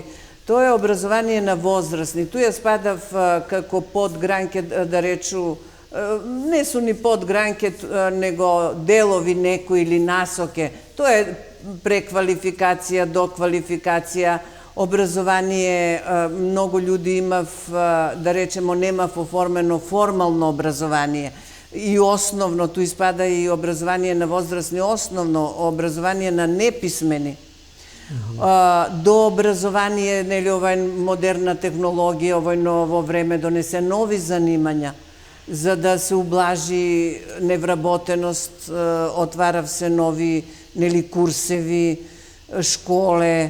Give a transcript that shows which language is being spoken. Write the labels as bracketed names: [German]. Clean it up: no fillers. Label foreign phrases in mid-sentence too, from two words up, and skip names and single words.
[Macedonian] Тоа е образование на возрастни. Туја спадав како подгранке, да речу, не су ни подгранке, него делови некои или насоке. Тоа е преквалификација, доквалификација, образование, многу луѓе имав, да речемо, немав оформено формално образование. И основно, ту испада и образование на возрастни, основно образование на неписмени. До образование, нели, овај модерна технологија, овој ново време донесе нови занимања, за да се ублажи невработеност, отварав се нови, нели, курсеви, школе.